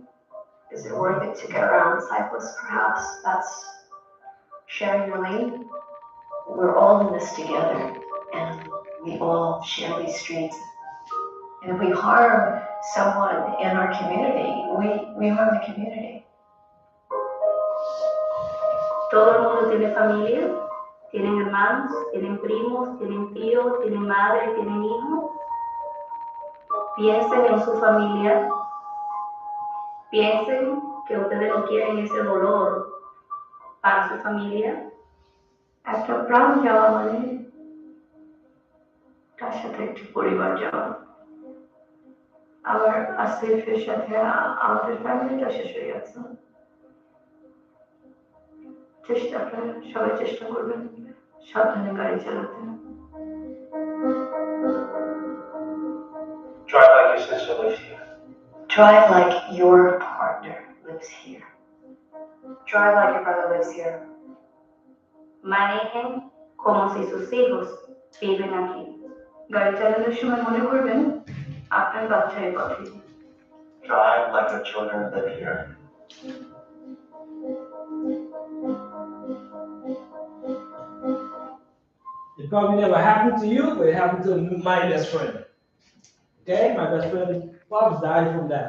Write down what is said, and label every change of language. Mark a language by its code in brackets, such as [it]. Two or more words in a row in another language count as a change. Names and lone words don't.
[en] Is it worth it to get around the cyclist, perhaps? That's sharing your lane. We're all in this together, and we all share these streets. And if we harm someone in our community, we harm the community. [es] Todo el mundo tiene familia, tienen hermanos, tienen primos, tienen tíos, tienen madre, tienen hijos. Piensen en su familia, piensen que ustedes no quieren ese dolor para su familia. [bn] একটা প্রাণ যাওয়া মানে তার সাথে একটি পরিবার যাওয়া। আবার আসিফের সাথে আমাদের ফ্যামিলিটা শেষ হয়ে গেছে। সবাই চেষ্টা করবেন সাবধানে গাড়ি চালাতে। [en] Drive like your sister lives here. Drive like your partner lives here. Drive like your brother lives here. [es] Manejen como si sus hijos viven aquí. [bn] গাড়ি চালানোর সময় মনে করবেন আপনার বাচ্চা এই পথে। [en] Drive like your children live here. It probably never happened to you, but it happened to my best friend. Okay, my best friend, pops died from that.